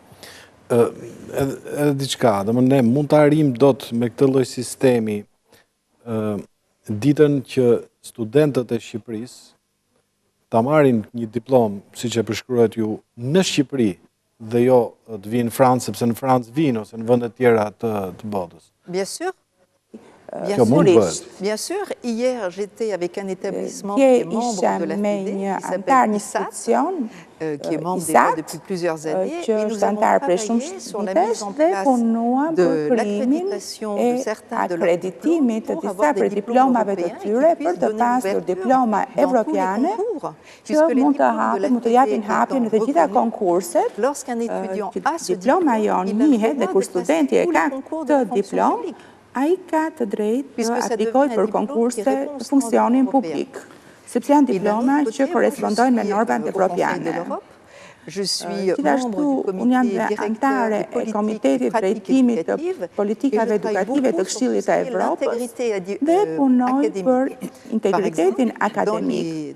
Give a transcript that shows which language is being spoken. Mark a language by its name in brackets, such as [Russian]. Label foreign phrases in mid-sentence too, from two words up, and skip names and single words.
[Albanian] Edhe diçka, ne mund të arrijmë dot me këtë lloj sistemi ditën që studentët e Shqipërisë ta marrin një diplomë, siç e përshkruat ju, në Shqipëri, dhe jo të vinë në Francë, sepse në Francë vinë, ose në vëndet tjera të botës. [French] Bien sûr. Bien sûr, hier j'étais avec un établissement qui est membre de l'AFD, qui s'appelle ISAT, qui est membre déjà depuis plusieurs années, et nous avons travaillé sur la mise en place de l'accréditation de certains de leurs diplômes pour avoir des diplômes européens et qui puissent donner l'ouverture dans tous les concours, puisque les diplômes de l'AFD, lorsqu'un étudiant a ce diplôme, il a le droit de passer tous les concours de fonction publique. [Albanian] A i ka të drejtë të aplikojë për konkurse të funksionin publik, sepse janë diploma që korespondojnë me normat evropiane. Gjithashtu, unë jam dhe antare e Komitetit Drejtimit të Politikave Edukative të Këshillit të Evropës dhe punoj për integritetin akademik.